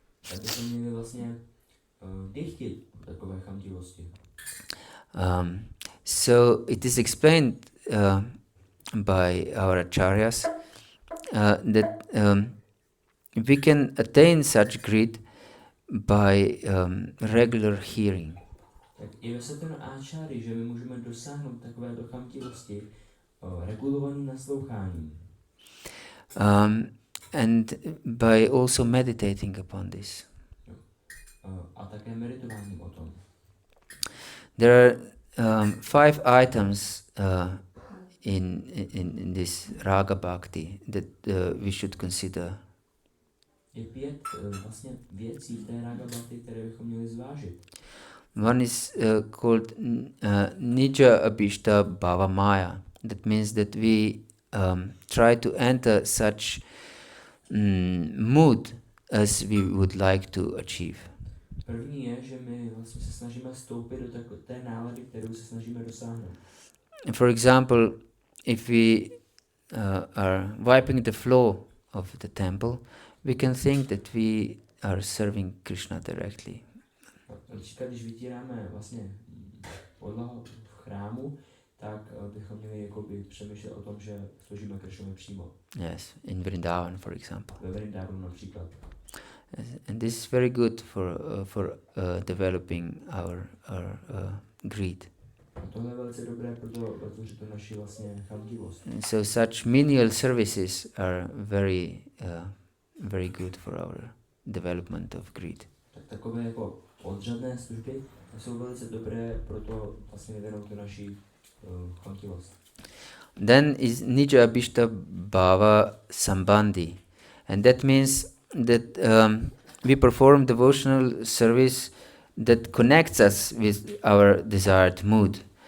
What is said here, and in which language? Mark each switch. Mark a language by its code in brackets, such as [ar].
[cs] Tak bychom měli vlastně dychtit takové chamtivosti. [en] So it is explained by our acharyas that we can attain such greed by regular hearing. [cs] Tak i vysvětleno áčáry, že my můžeme dosáhnout takovéto chamtivosti regulovaným nasloucháním. [en] And by also meditating upon this. [cs] A také meditováním o tom. [en] There are 5 items in this raga-bhakti that we should consider. [cs] Je 5 vlastně věcí v té raga-bhakti, které bychom měli zvážit. [en] One is called nija abhishta bhava maya. That means that we try to enter such mood as we would like to achieve. [cs] První je, že my vlastně se snažíme vstoupit do té nálady, kterou se snažíme dosáhnout. [en] For example, if we are wiping the floor of the temple, we can think that we are serving Krishna directly. [cs] Například, když vytíráme vlastně podlahu v chrámu, tak bychom měli jakoby přemýšlet o tom, že sloužíme Krishnovi přímo. [en] Yes, in Vrindavan, for example. [cs] Ve Vrindavanu například. [en] And this is very good for developing our greed. [cs] A tohle je velice dobré proto vytvořit to naši vlastně chamtivost. [en] So such menial services are very good for our development of greed. [cs] Tak takové jako podřadné služby jsou velice dobré proto vlastně vyvinout tu naši chamtivost. [en] Then is nija abhishta bhava sambandhi, and that means that we perform devotional service that connects us with our desired mood.